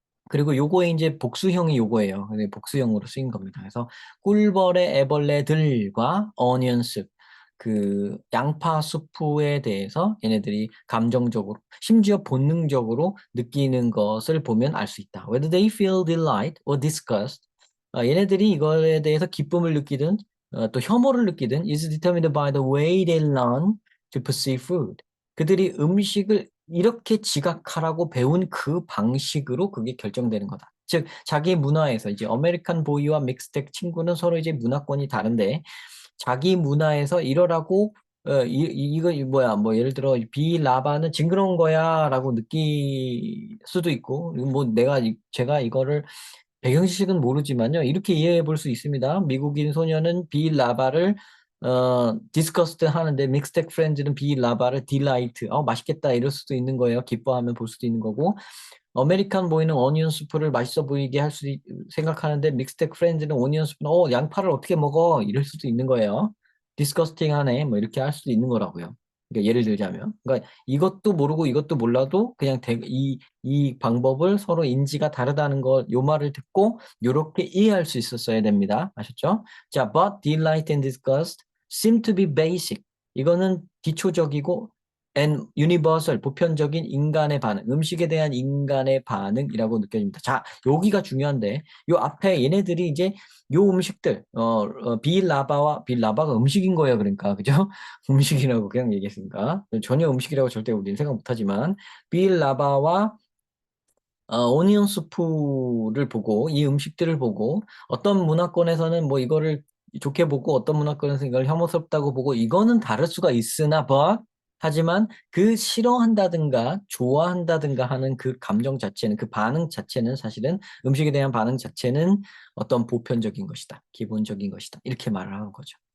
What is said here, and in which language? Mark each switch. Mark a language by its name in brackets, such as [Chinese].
[Korean] 그리고 요거에 이제 복수형이 요거예요. 근데 복수형으로 쓰인 겁니다. 그래서 꿀벌의 애벌레들과 어니언스 그 양파 수프에 대해서 얘네들이 감정적으로 심지어 본능적으로 느끼는 것을 보면 알 수 있다. [English] Whether they feel delight or disgust, [Korean] 얘네들이 이거에 대해서 기쁨을 느끼든 또 혐오를 느끼든 [English] is determined by the way they learn to perceive food. [Korean] 그들이 음식을 이렇게 지각하라고 배운 그 방식으로 그게 결정되는 거다. 즉 자기 문화에서 이제 아메리칸 보이와 믹스텍 친구는 서로 이제 문화권이 다른데 자기 문화에서 이러라고 이거 뭐야 뭐 예를 들어 비라바는 징그러운 거야라고 느낄 수도 있고 뭐 제가 이거를 배경지식은 모르지만요. 이렇게 이해해 볼 수 있습니다. 미국인 소녀는 비라바를 디스커스트 하는데 믹스텍 프렌즈는 비라바를 딜라이트. 맛있겠다 이럴 수도 있는 거예요. 기뻐하면 볼 수도 있는 거고. 아메리칸 보이는 오니언 수프를 맛있어 보이게 생각하는데 믹스텍 프렌즈는 오니언 수프는 양파를 어떻게 먹어? 이럴 수도 있는 거예요. 디스커스팅하네. 뭐 이렇게 할 수도 있는 거라고요. 그러니까 예를 들자면, 그러니까 이것도 모르고 이것도 몰라도 그냥 이 방법을 서로 인지가 다르다는 것, 요 말을 듣고 이렇게 이해할 수 있었어야 됩니다. 아셨죠? [English] 자, but delight and disgust seem to be basic. [Korean] 이거는 기초적이고 [English] and universal, [Korean] 보편적인 인간의 반응, 음식에 대한 인간의 반응이라고 느껴집니다. 자, 여기가 중요한데, 요 앞에 얘네들이 이제 요 음식들, 빌라바가 음식인 거예요. 그러니까, 그죠? 음식이라고 그냥 얘기했으니까. 전혀 음식이라고 절대 우리는 생각 못 하지만, 빌라바와 오니언 수프를 보고 이 음식들을 보고 어떤 문화권에서는 뭐 이거를 좋게 보고 어떤 문화권에서 이걸 혐오스럽다고 보고 이거는 다를 수가 있으나 하지만 그 싫어한다든가 좋아한다든가 하는 그 감정 자체는 그 반응 자체는 사실은 음식에 대한 반응 자체는 어떤 보편적인 것이다. 기본적인 것이다. 이렇게 말을 하는 거죠.